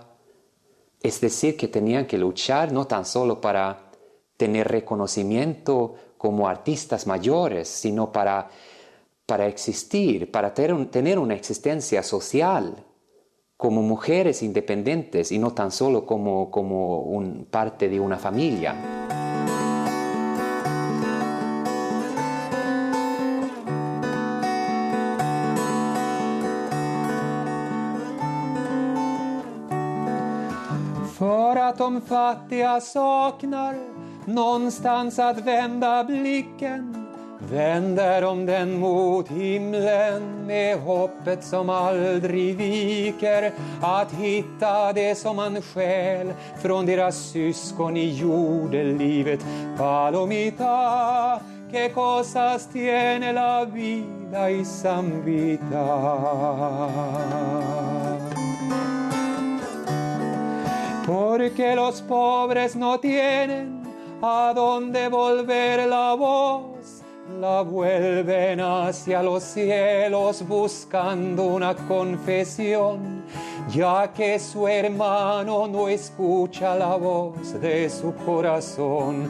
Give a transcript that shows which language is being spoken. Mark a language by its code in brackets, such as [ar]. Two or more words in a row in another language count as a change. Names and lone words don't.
[es] Es decir, que tenían que luchar no tan solo para tener reconocimiento como artistas mayores, sino para existir, para tener una existencia social como mujeres independientes y no tan solo como parte de una familia. [sv] För att de fattiga saknar någonstans att vända blicken, vänder de den mot himlen med hoppet som aldrig viker, att hitta det som man stjäl från deras syskon i jordelivet. [es] Palomita, que cosas tiene la vida y Zambita. Porque los pobres no tienen a dónde volver la voz, la vuelven hacia los cielos buscando una confesión, ya que su hermano no escucha la voz de su corazón.